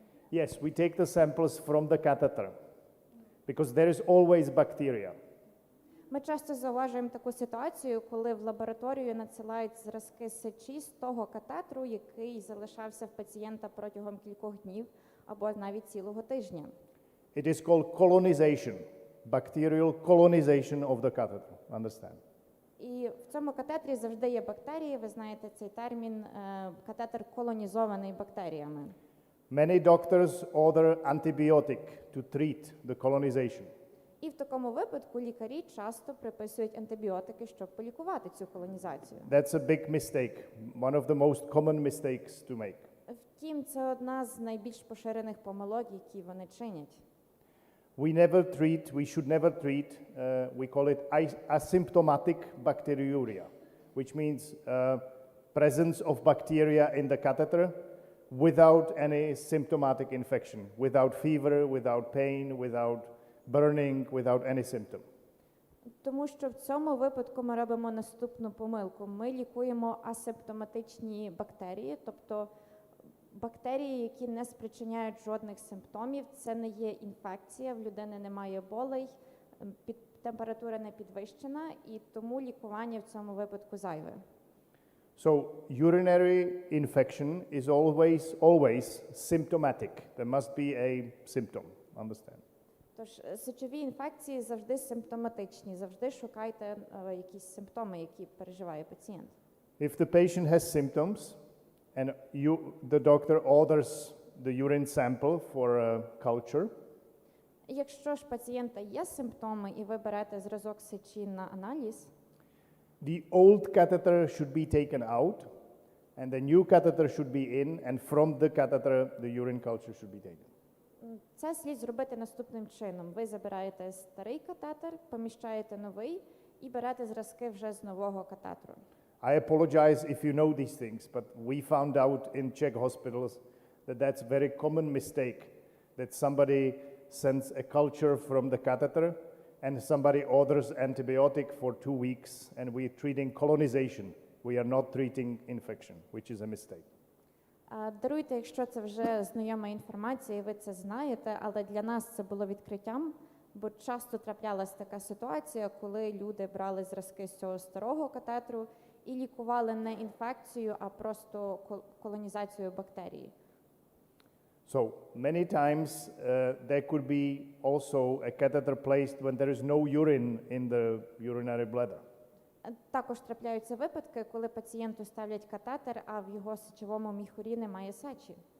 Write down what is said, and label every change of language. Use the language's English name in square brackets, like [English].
[English] Yes, we take the samples from the catheter because there is always bacteria. [Ukrainian] Ми часто зауважуємо таку ситуацію, коли в лабораторію надсилають зразки сечі з того катетеру, який залишався в пацієнта протягом кількох днів або навіть цілого тижня. [English] It is called colonization, bacterial colonization of the catheter. Understand? [Ukrainian] І в цьому катетері завжди є бактерії. Ви знаєте цей термін катетер колонізований бактеріями. [English] Many doctors order antibiotic to treat the colonization. [Ukrainian] І в такому випадку лікарі часто приписують антибіотики, щоб полікувати цю колонізацію. [English] That's a big mistake, one of the most common mistakes to make. [Ukrainian] Втім, це одна з найбільш поширених помилок, які вони чинять. [English] We should never treat, we call it asymptomatic bacteriuria, which means presence of bacteria in the catheter without any symptomatic infection, without fever, without pain, without burning, without any symptom. [Ukrainian] Тому що в цьому випадку ми робимо наступну помилку. Ми лікуємо асимптоматичні бактерії, тобто бактерії, які не спричиняють жодних симптомів. Це не є інфекція, в людини немає болей, температура не підвищена, і тому лікування в цьому випадку зайве. [English] So urinary infection is always symptomatic. There must be a symptom, understand? [Ukrainian] Тож сечові інфекції завжди симптоматичні, завжди шукайте якісь симптоми, які переживає пацієнт. [English] If the patient has symptoms and the doctor orders the urine sample for a culture, [Ukrainian] якщо ж пацієнта є симптоми і ви берете зразок сечі на аналіз, [English] the old catheter should be taken out and the new catheter should be in, and from the catheter the urine culture should be taken. [Ukrainian] Це слід зробити наступним чином. Ви забираєте старий катетер, поміщаєте новий і берете зразки вже з нового катетеру. [English] I apologize if you know these things, but we found out in Czech hospitals that that's a very common mistake, that somebody sends a culture from the catheter and somebody orders antibiotic for 2 weeks and we're treating colonization. We are not treating infection, which is a mistake. [Ukrainian] Даруйте, якщо це вже знайома інформація, і ви це знаєте, але для нас це було відкриттям, бо часто траплялася така ситуація, коли люди брали зразки з цього старого катетеру і лікували не інфекцію, а просто колонізацію бактерії. [English] So many times there could be also a catheter placed when there is no urine in the urinary bladder. [Ukrainian] Також трапляються випадки, коли пацієнту ставлять катетер, а в його сечовому міхурі немає сечі.